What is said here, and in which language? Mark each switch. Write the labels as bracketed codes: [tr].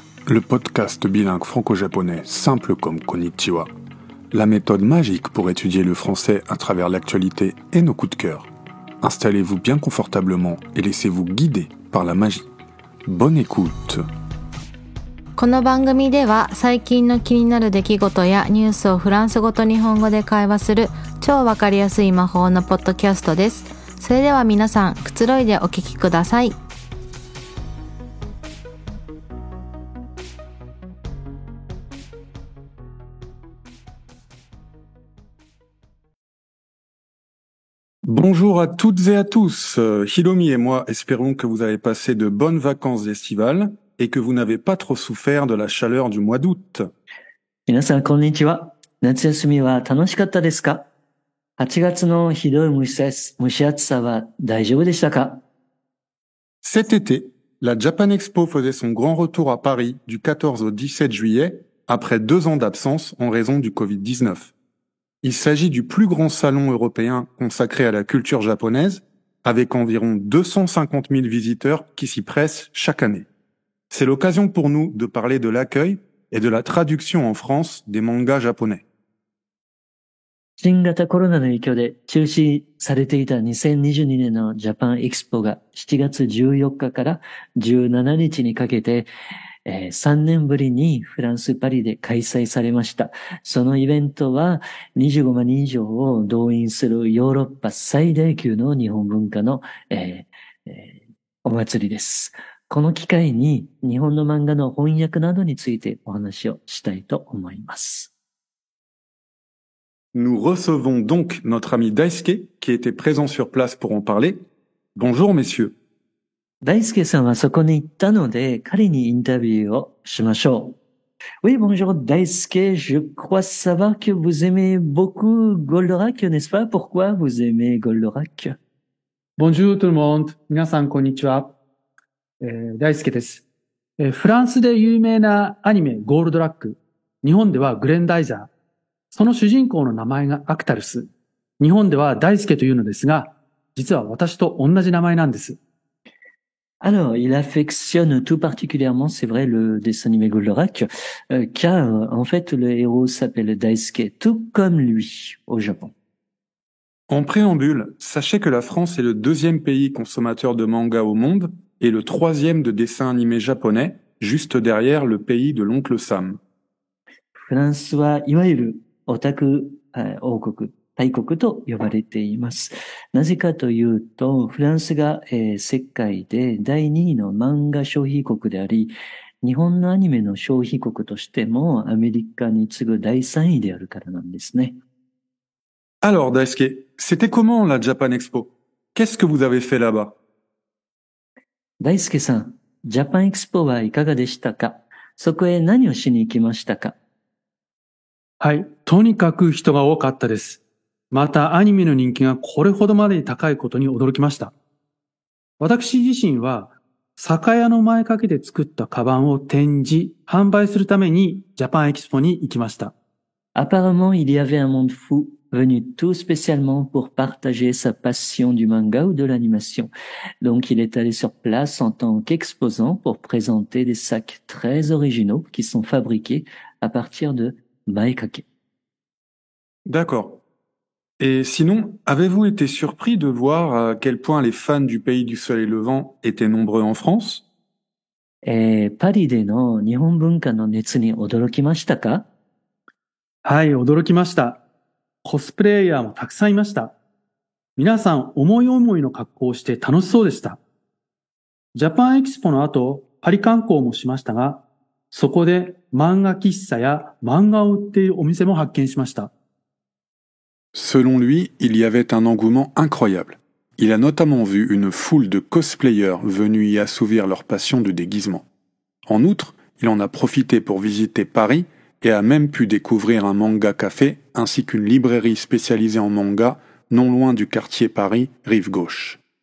[fr] Le podcast bilingue franco-japonais simple comme Konnichiwa, la méthode magique pour étudier le français à travers l'actualité et nos coups de cœur. Installez-vous bien confortablement et laissez-vous guider par la magie. Bonne écoute. [ja] この番組では最近の気になる出来事やニュースをフランス語と日本語で会話する超わかりやすい魔法のポッドキャストです。それでは皆さん、くつろいでお聞きください。 [fr] Bonjour à toutes et à tous. Hiromi et moi espérons que vous avez passé de bonnes vacances estivales et que vous n'avez pas trop souffert de la chaleur du mois d'août. [ja] 皆さん、こんにちは。夏休みは楽しかったですか？8 月のひどい蒸し暑さは大丈夫でしたか？ [fr] Cet été, la Japan Expo faisait son grand retour à Paris du 14 au 17 juillet après 2 ans d'absence en raison du Covid-19. Il s'agit du plus grand salon européen consacré à la culture japonaise, avec environ 250 000 visiteurs qui s'y pressent chaque année. C'est l'occasion pour nous de parler de l'accueil et de la traduction en France des mangas japonais. [ja] 新型コロナの影響で中止されていた2022年のジャパンエキスポが7月14日から17日にかけて、3年ぶりにフランス・パリで開催されました。そのイベントは25万人以上を動員するヨーロッパ最大級の日本文化の、お祭りです。この機会に日本の漫画の翻訳などについてお話をしたいと思います。 [fr] Nous recevons donc notre ami Daisuke qui était présent sur place pour en parler. Bonjour messieurs. [ja] 大輔さんはそこに行ったので、彼にインタビューをしましょう。 [fr] Oui, bonjour Daisuke, je crois savoir que vous aimez beaucoup Goldorak, n'est-ce pas? Pourquoi vous aimez Goldorak? Bonjour tout le monde. [ja] 皆さんこんにちは。大輔です。フランスで有名なアニメゴールドラック。日本ではグレンダイザー。その主人公の名前がアクタルス。日本では大輔というのですが、実は私と同じ名前なんです。 [fr] Alors, il affectionne tout particulièrement, c'est vrai, le dessin animé Goldorak, car en fait le héros s'appelle Daisuke, tout comme lui au Japon. En préambule, sachez que la France est le 2e pays consommateur de manga au monde et le 3e de dessins animés japonais, juste derrière le pays de l'oncle Sam. [ja] フランスはいわゆるオタク王国、大国と呼ばれています。なぜかというと、フランスが、世界で第2位の漫画消費国であり、日本のアニメの消費国としてもアメリカに次ぐ第3位であるからなんですね。 [fr] Alors Daisuke, c'était comment la Japan Expo? Qu'est-ce que vous avez fait là-bas? [ja] 大輔さん、ジャパンエキスポはいかがでしたか？そこへ何をしに行きましたか？はい。とにかく人が多かったです。またアニメの人気がこれほどまでに高いことに驚きました。私自身は酒屋の前掛けで作ったカバンを展示、販売するためにジャパンエキスポに行きました。 [fr] Apparemment, il y avait un monde fou, venu tout spécialement pour partager sa passion du manga ou de l'animation. Donc, il est allé sur place en tant qu'exposant pour présenter des sacs très originaux qui sont fabriqués à partir de maekake. D'accord. Et sinon, avez-vous été surpris de voir à quel point les fans du pays du soleil levant étaient nombreux en France? [ja] パリでの日本文化の熱に驚きましたか？はい、驚きました。コスプレイヤーもたくさんいました。皆さん思い思いの格好をして楽しそうでした。ジャパンエキスポの後、パリ観光もしましたが、そこで漫画喫茶や漫画を売っているお店も発見しました。 [fr] Selon lui, il y avait un engouement incroyable. Il a notamment vu une foule de cosplayers venus y assouvir leur passion de déguisement. En outre, il en a profité pour visiter Paris et a même pu découvrir un manga café ainsi qu'une librairie spécialisée en manga non loin du quartier Paris, rive gauche.